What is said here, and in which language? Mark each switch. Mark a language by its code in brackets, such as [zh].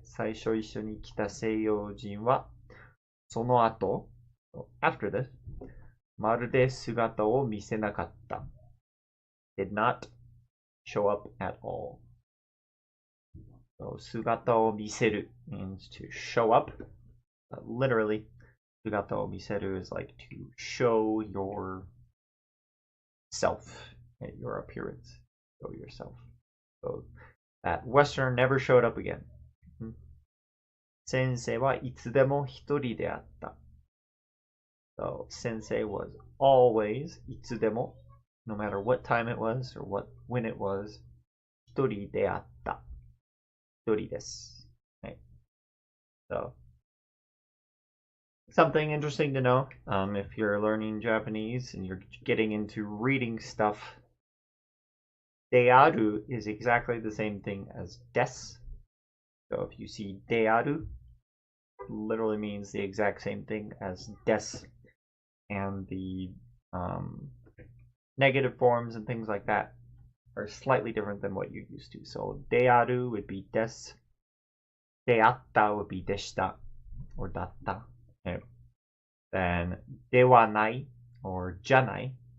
[ja] 最初一緒に来た西洋人は、その後, [en] so after this, [ja] まるで姿を見せなかった. [en] Did not show up at all. So 姿を見せる means to show up. Literally, 姿を見せる is like to show your self, right? Your appearance. Show yourself. So that Westerner never showed up again. [ja] 先生はいつでも一人であった. [en] So Sensei was always いつでも, no matter what time it was or when it was, [ja] 一人であった. 一人です. [en] Right? So something interesting to know if you're learning Japanese and you're getting into reading stuff. である is exactly the same thing as です. So if you see である, it literally means the exact same thing as です. And the negative forms and things like that are slightly different than what you're used to. So である would be です. であった would be でした or だった. Okay. Then ではない or じゃない.